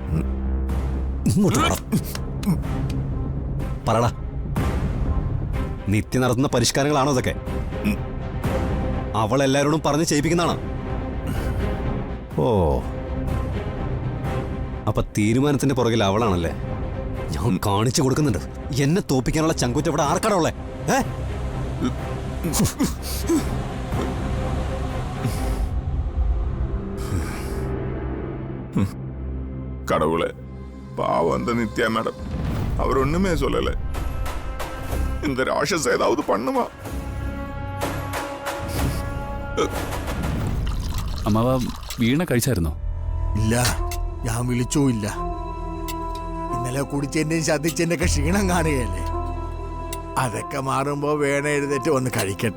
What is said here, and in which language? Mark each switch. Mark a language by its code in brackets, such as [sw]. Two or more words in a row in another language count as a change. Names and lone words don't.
[ml] ഇങ്ങോട്ട് പറടാ, നിത്യ നടത്തുന്ന പരിഷ്കാരങ്ങളാണോ ഇതൊക്കെ? അവൾ എല്ലാവരോടും പറഞ്ഞ് ചെയ്യിപ്പിക്കുന്നതാണോ? ഓ, അപ്പൊ തീരുമാനത്തിന്റെ പുറകിൽ അവളാണല്ലേ? ഞാൻ കാണിച്ചു കൊടുക്കുന്നുണ്ട്. എന്നെ തോപ്പിക്കാനുള്ള ചങ്കൂറ്റ ഇവിടെ ആർക്കാടാ ഉള്ളേ? [ta] கடவுளே, பாவம் அந்த நித்யா மேடம். அவர் ஒண்ணுமே சொல்லல. இந்த ராட்சச ஏதாவது பண்ணுமா? [ml] അമ്മാവ വീണ കഴിച്ചായിരുന്നോ? ഇല്ല, ഞാൻ വിളിച്ചുമില്ല. ഇന്നലെ കുടിച്ചതിന്റെയും ശതിച്ചതിന്റെ ഒക്കെ ക്ഷീണം കാണുകയല്ലേ. അതൊക്കെ മാറുമ്പോ വേണ എഴുന്നേറ്റ് വന്ന് കഴിക്കട്ടെ.